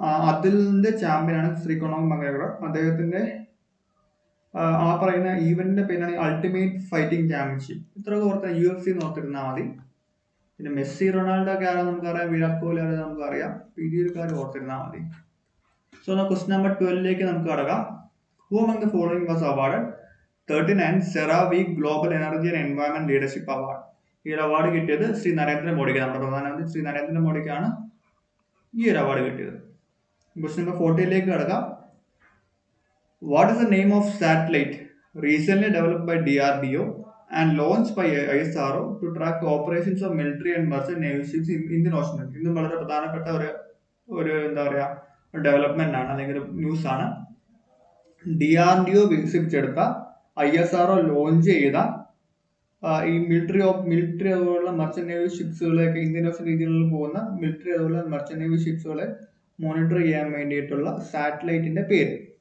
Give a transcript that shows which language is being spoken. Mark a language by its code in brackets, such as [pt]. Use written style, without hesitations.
[ml] അതിന്റെ ചാമ്പ്യനാണ് ശ്രീ കൊണോർ മെഗ്രഗർ. അദ്ദേഹത്തിന്റെ ആ പറയുന്ന ഈവന്റിന്റെ പേരാണ് അൾട്ടിമേറ്റ് ഫൈറ്റിംഗ് ചാമ്പ്യൻഷിപ്പ്. ഇത്രയൊക്കെ ഓർത്ത UFC എന്ന് ഓർത്തിരുന്നാൽ മതി. പിന്നെ മെസ്സി, റൊണാൾഡോ ഒക്കെ ആരാ നമുക്കറിയാം, വിരാട് കോഹ്ലി ആരാ നമുക്കറിയാം. ഈ ഒരു കാര്യം ഓർത്തിരുന്നാൽ മതി. സോ ക്വസ്റ്റ്യൻ നമ്പർ 12 നമുക്ക് കടക്കാം. [en] Who among the following was awarded 39 CERAWeek Global Energy and Environment Leadership Award? [ml] ഈ ഒരു അവാർഡ് കിട്ടിയത് ശ്രീ നരേന്ദ്രമോദിക്ക്, നമ്മുടെ പ്രധാനമന്ത്രി ശ്രീ നരേന്ദ്രമോദിക്കാണ് ഈ ഒരു അവാർഡ് കിട്ടിയത്. ക്വസ്റ്റ്യൻ നമ്പർ 14 കടക്കാം. [en] What is the name of satellite recently developed by DRDO and launched by ISRO to track the operations of military and merchant navy ships in Indian Ocean? [ml] ഇതും വളരെ പ്രധാനപ്പെട്ട ഒരു എന്താ പറയുക ഡെവലപ്മെന്റ് ആണ് അല്ലെങ്കിൽ ഒരു ന്യൂസ് ആണ്. DRDO വികസിപ്പിച്ചെടുത്ത ISRO ലോഞ്ച് ചെയ്ത ഈ മിലിറ്ററി അതുപോലുള്ള മർച്ചന്റ് നേവി ഷിപ്സുകളെയൊക്കെ ഇന്ത്യൻ ഓഷൻ രീതികളിൽ പോകുന്ന മിലിറ്ററി അതുപോലെ മർച്ചന്റ് നേവി ഷിപ്സുകളെ മോണിറ്റർ ചെയ്യാൻ വേണ്ടിയിട്ടുള്ള സാറ്റലൈറ്റിന്റെ പേര്.